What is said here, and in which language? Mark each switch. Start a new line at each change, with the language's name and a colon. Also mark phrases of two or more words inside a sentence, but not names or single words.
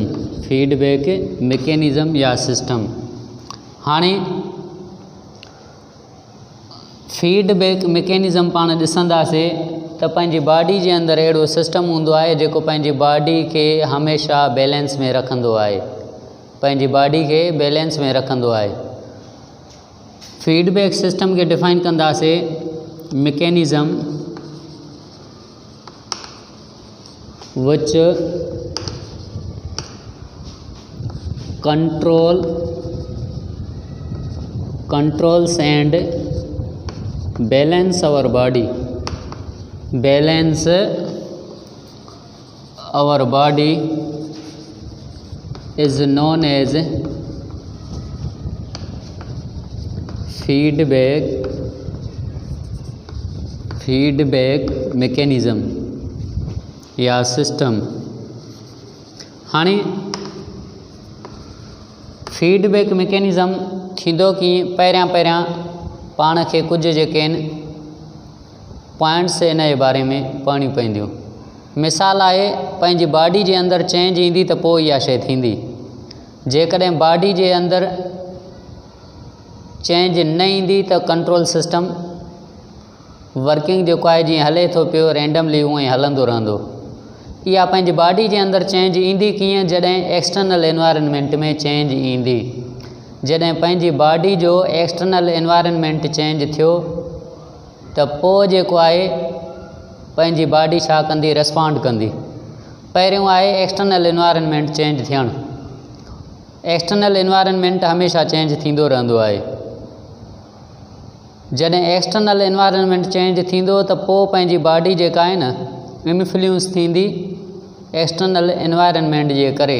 English: feedback mechanism
Sindhi: या सिस्टम। हाणे
English: feedback mechanism
Sindhi: पाण ॾिसंदासीं त पंहिंजी बॉडी जे अंदरि अहिड़ो सिस्टम हूंदो आहे जेको पंहिंजी बॉडी खे हमेशह बैलेंस में रखंदो आहे, पंहिंजी बॉडी खे बैलेंस में रखंदो आहे।
English: feedback system
Sindhi: खे डिफाइन कंदासीं मैकेनिज़म
English: which controls and balance our body, is known as feedback mechanism या सिस्टम।
Sindhi: हाणे
English: feedback mechanism
Sindhi: थींदो कि पहिरियां पाण खे कुझु जेके आहिनि पॉइंट्स इन जे बारे में पढ़णी पवंदियूं। मिसाल आहे, पंहिंजी बॉडी जे अंदरि चेंज ईंदी त पोइ इहा शइ थींदी। जेकॾहिं बॉडी जे अंदरि चेंज न ईंदी त
English: control system working
Sindhi: जेको आहे जीअं हले थो पियो रैंडमली उअं ई हलंदो रहंदो। इहा पंहिंजी बॉडी जे अंदरि चेंज ईंदी कीअं? जॾहिं
English: external environment
Sindhi: में चेंज ईंदी। जॾहिं पंहिंजी बॉडी जो
English: external environment
Sindhi: चेंज थियो त पोइ जेको आहे पंहिंजी बॉडी छा कंदी? रिस्पॉन्ड कंदी। पहिरियों आहे
English: external environment
Sindhi: चेंज थियणु।
English: external environment
Sindhi: हमेशह चेंज थींदो रहंदो आहे। जॾहिं
English: external environment
Sindhi: चेंज थींदो त पोइ पंहिंजी बॉडी जेका आहे न इन्फ्लुएंस थींदी
English: external environment
Sindhi: जे करे।